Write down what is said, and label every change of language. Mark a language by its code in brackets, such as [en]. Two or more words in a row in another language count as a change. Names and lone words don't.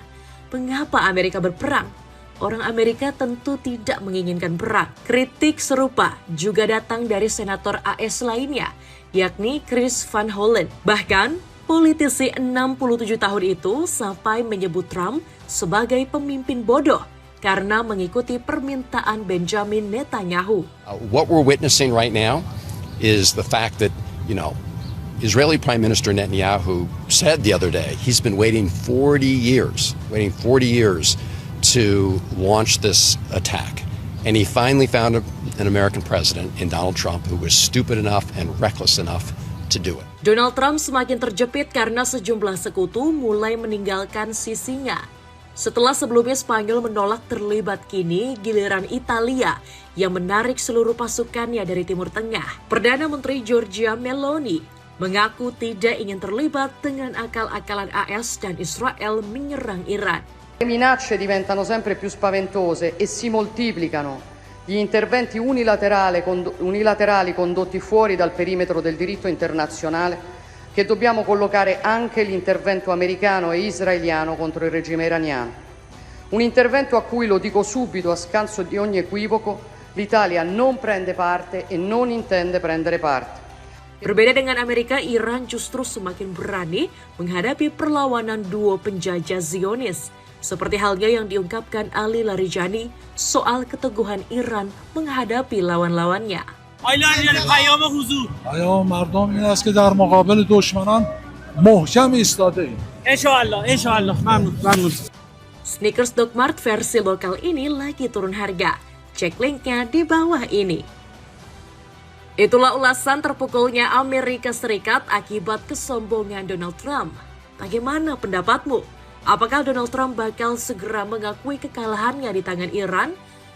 [id] Mengapa Amerika berperang? Orang Amerika tentu tidak menginginkan perang. Kritik serupa juga datang dari senator AS lainnya, yakni Chris Van Hollen. Bahkan, politisi 67 tahun itu sampai menyebut Trump sebagai pemimpin bodoh karena mengikuti permintaan Benjamin Netanyahu. [en] What we're witnessing right now is the fact that, Israeli Prime Minister Netanyahu said the other day he's been waiting 40 years to launch this attack. And he finally found an American president in Donald Trump who was stupid enough and reckless enough to do it. [id] Donald Trump semakin terjepit karena sejumlah sekutu mulai meninggalkan sisinya. Setelah sebelumnya Spanyol menolak terlibat, kini giliran Italia yang menarik seluruh pasukannya dari Timur Tengah. Perdana Menteri Giorgia Meloni mengaku tidak ingin terlibat dengan akal-akalan AS dan Israel menyerang Iran. [it] Le minacce diventano sempre più spaventose e si moltiplicano. gli interventi unilaterali condotti fuori dal perimetro del diritto internazionale, che dobbiamo collocare anche l'intervento americano e israeliano contro il regime iraniano. Un intervento a cui, lo dico subito a scanso di ogni equivoco, l'Italia non prende parte e non intende prendere parte. [id] Berbeda dengan Amerika, Iran justru semakin berani menghadapi perlawanan duo penjajah Zionis. Seperti halnya yang diungkapkan Ali Larijani soal keteguhan Iran menghadapi lawan-lawannya. [fa] پیام مردم این است که در مقابل دشمنان محکم ایستاده ایم. Insyaallah. Mamnun. [id] Snickers Dog Mart versi lokal ini lagi turun harga. Cek linknya di bawah ini. Itulah ulasan terpukulnya Amerika Serikat akibat kesombongan Donald Trump. Bagaimana pendapatmu? Apakah Donald Trump bakal segera mengakui kekalahannya di tangan Iran?